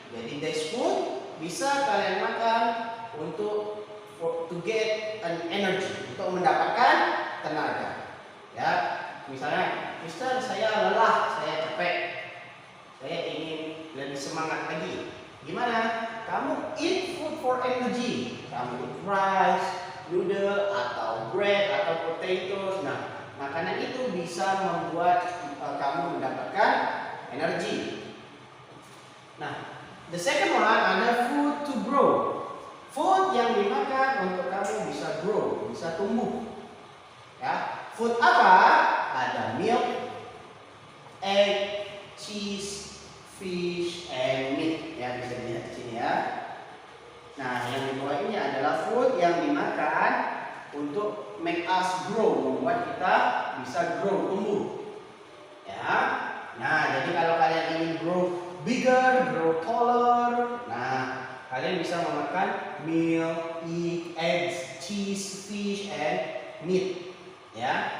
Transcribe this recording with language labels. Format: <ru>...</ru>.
<id>Jadi</id> <en>this food</en> <id>bisa kalian makan untuk</id> <en>to get an energy,</en> <id>untuk mendapatkan tenaga. Ya, misalnya, Mister, saya lelah, saya capek, saya ingin lebih semangat lagi. Gimana? Kamu</id> <en>eat food for energy.</en> <id>Kamu</id> <en>eat rice, noodle,</en> <id>atau</id> <en>bread, atau potatoes.</en> <id>Nah, makanan itu bisa membuat kamu mendapatkan energi.</id> <en>Nah, the second one</en> <id>ada</id> <en>food to grow. Food</en> <id>yang dimakan untuk kamu bisa</id> <en>grow,</en> <id>bisa tumbuh. Ya,</id> <en>food</en> <id>apa? Ada</id> <en>milk, egg, cheese, fish, and meat.</en> <id>Ya, bisa dilihat di sini ya. Nah, yang di bawah ini adalah</id> <en>food</en> <id>yang dimakan untuk</id> <en>make us grow,</en> <id>membuat kita bisa grow, tumbuh. Ya. Nah, jadi kalau kalian ingin</id> <en>grow bigger, grow taller,</en> <id>nah, kalian bisa memakan</id> <en>milk, eggs, cheese, fish, and meat.</en> <id>Ya.</id>